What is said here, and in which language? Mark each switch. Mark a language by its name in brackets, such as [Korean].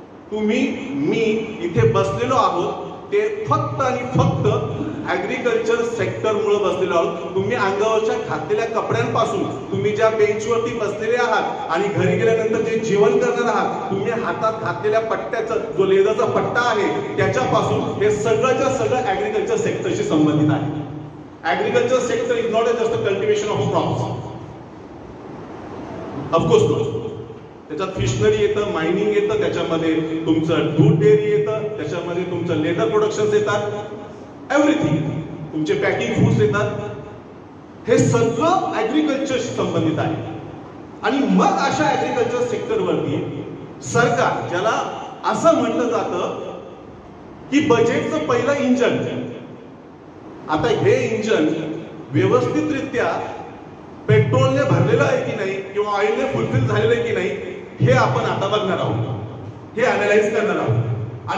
[Marathi] तुम्ही मी इथे बसलेलो आहोत ते फक्त आणि फक्त ऍग्रिकल्चर सेक्टर मुळे बसलेलो आहोत. तुम्ही अंगावरच्या घातलेल्या कपड्यांपासून, तुम्ही ज्या बेंचवरती बसलेले आहात आणि घरी गेल्यानंतर जे जेवण करणार आहात, तुम्ही हातात घातलेल्या पट्ट्याचा जो लेदरचा पट्टा आहे त्याच्यापासून हे सगळंच्या सगळं ऍग्रिकल्चर सेक्टरशी संबंधित आहे. [English] Agriculture sector is not just a cultivation of crops, of course not. [Marathi] त्याच्यात फिशनरी येतं, मायनिंग येतं, त्याच्यामध्ये तुमचं दूध डेअरी येतं, त्याच्यामध्ये तुमचं लेदर प्रोडक्शन येतात, एव्हरीथिंग, तुमचे पॅकिंग फूड्स येतात. हे सगळं ऍग्रिकल्चरशी संबंधित आहे. आणि मग अशा ऍग्रिकल्चर सेक्टरवरती सरकार, ज्याला असं म्हटलं जातं की बजेटचं पहिलं इंजन, आता हे इंजन व्यवस्थितरित्या पेट्रोलने भरलेलं आहे की नाही किंवा ऑइलने फुलफिल झालेलं आहे की नाही हे आपण आता बघणार आहोत, हे अनालाइज करणार आहोत.